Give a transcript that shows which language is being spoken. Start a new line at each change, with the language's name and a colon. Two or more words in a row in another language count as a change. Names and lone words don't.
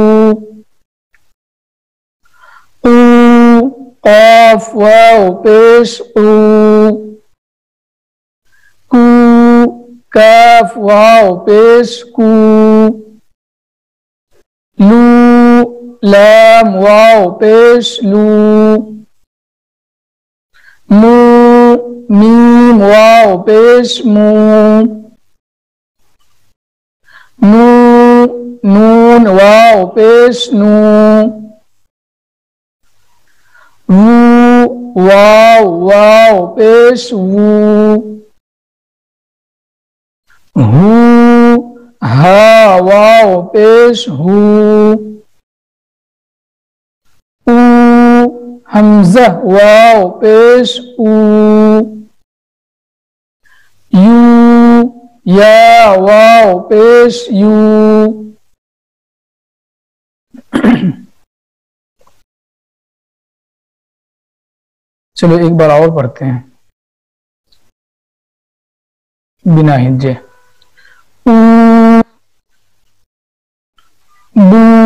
Urdu: قو قاف واو پیش قو. کو کاف واو پیش کو. لو لام واو پیش لو. مو میم واو پیش مو. نو نون واو پیش نو. وو واو واو پیش وو. ہو ہا واو پیش ہو. حمزہ واو پیش او، یو یا واو پیش یو، چلو ایک بار اور پڑھتے ہیں بنا ہجے، او بو